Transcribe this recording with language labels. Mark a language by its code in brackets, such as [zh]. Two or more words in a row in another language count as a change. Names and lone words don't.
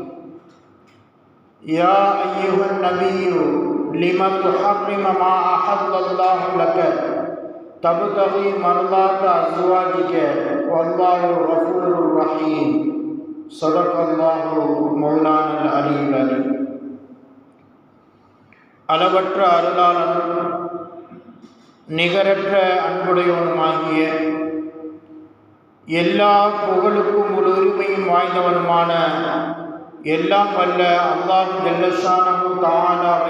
[ar] يا أيها النبي لم تحرم ما أحل الله لك تبتغي مرضات أزواجك والله غفور رحيم. صدق الله مولانا العلي العظيم. [ta] அளவற்ற அருளாளனும் நிகரற்ற அன்புடையவனுமாகிய எல்லா புகழுக்கும் ஒரு உரிமையும் வாய்ந்தவனுமான எல்லாம் வல்ல அல்லாஹ் [ar] جل شأنه تعالى